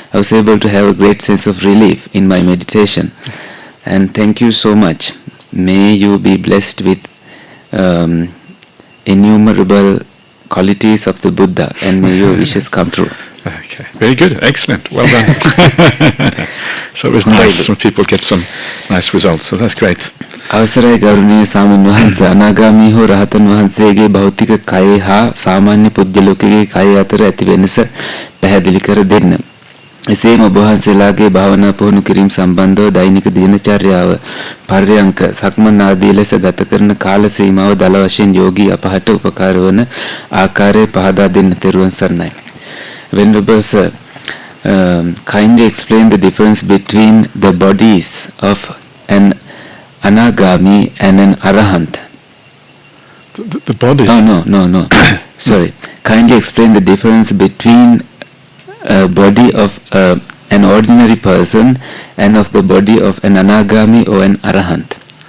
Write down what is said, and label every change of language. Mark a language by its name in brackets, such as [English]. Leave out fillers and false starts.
[English] I was able to have a great sense of relief in my meditation. And thank you so much. May you be blessed with innumerable qualities of the Buddha, and may your wishes come true. Okay, very good, excellent, well done. So it was nice when people get some nice results, so that's great. [Sinhala] අවසරයි ගෞරවනීය ස්වාමීන් වහන්සේ, අනාගාමී හෝ රහතන් වහන්සේගේ භෞතික කය හා සාමාන්‍ය පුද්ගලයෙකුගේ කය අතර ඇති වෙනස පැහැදිලි කර දෙන්න. එසේම ඔබ වහන්සේලාගේ භාවනා පුහුණු කිරීම සම්බන්ධව දෛනික දිනචර්යාව, පර්යංක, සක්මන් ආදී ලෙස ගත කරන කාල සීමාව දල වශයෙන් යෝගී අපහට උපකාර වන ආකාරය පහදා දෙන්න. තෙරුවන් සරණයි. [English] Venerable Sir, kindly explain the difference between the bodies of an anagami and an arahant. The bodies? No. Sorry. Kindly explain the difference between a body of an ordinary person and of the body of an anagami or an arahant.